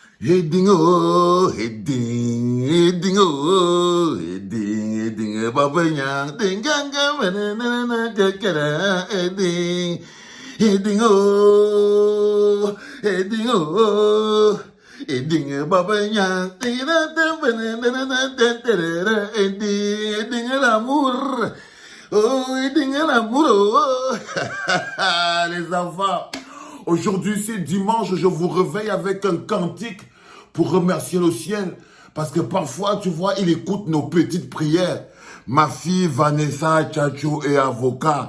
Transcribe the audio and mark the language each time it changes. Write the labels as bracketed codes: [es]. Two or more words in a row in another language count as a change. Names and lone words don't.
[fr] Hedingo, hedingo, hedingo, babanya, dinganga, banana, kakara, hedingo, hedingo, babanya, hedingo, l'amour, oh, hedingo, l'amour, oh, les enfants. Aujourd'hui, c'est dimanche, je vous réveille avec un cantique pour remercier le ciel. Parce que parfois, tu vois, il écoute nos petites prières. Ma fille Vanessa Tchatchou est avocat.